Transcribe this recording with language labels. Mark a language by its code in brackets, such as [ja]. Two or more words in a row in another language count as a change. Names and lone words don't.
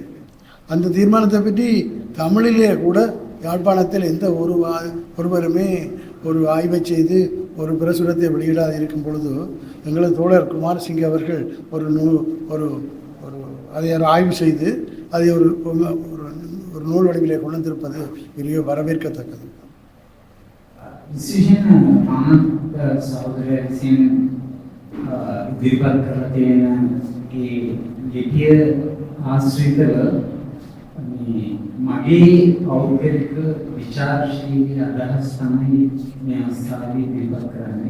[ta] அந்த தீர்மானத்தை பற்றி தமிழிலே கூட யாழ்ப்பாணத்தில் எந்த ஒருவருமே ஒரு ஆய்வை செய்து ஒரு பிரசுரத்தை வெளியிடாது இருக்கும் பொழுது எங்களது தோழர் குமாரசிங்க அவர்கள் அதை ஆய்வு செய்து அதை ஒரு நூல் வடிவிலே கொண்டு வந்திருப்பது பெரிய வரவேற்கத்தக்கது. [si] මගේ පෞද්ගලික විචාරශීලී අදහස් තමයි මේ අවස්ථාවේ ඉදිරිපත් කරන්නේ.